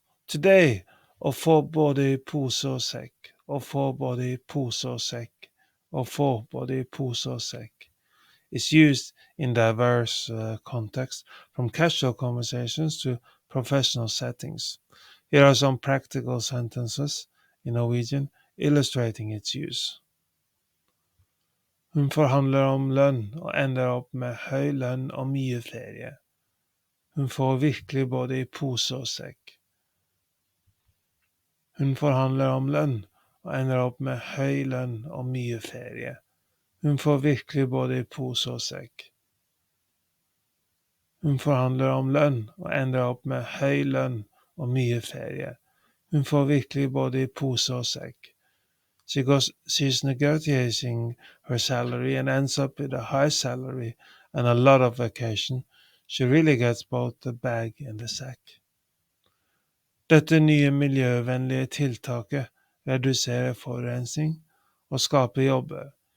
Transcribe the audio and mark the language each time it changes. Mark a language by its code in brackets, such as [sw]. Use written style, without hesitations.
[en] Today, [no] å få både i pose og sekk, [en] å få både i pose og sekk, å få både i pose og sekk, is used in diverse contexts, from casual conversations to professional settings. Here are some practical sentences in Norwegian illustrating its use. [no] Hun forhandler om lønn og ender opp med høy lønn og mye ferie. Hun får virkelig både i pose og sekk. Hun forhandler om lønn og ender opp med høy lønn og mye ferie. Hun får virkelig både i pose og sekk. Hun forhandler om lønn og ender opp med høy lønn og mye ferie. Hun får virkelig både i pose og sekk. [en] She's negotiating her salary and ends up with a high salary and a lot of vacation. She really gets both the bag and the sack. [no] Dette nye miljøvennlige tiltaket reduserer forurensning og skaper jobber.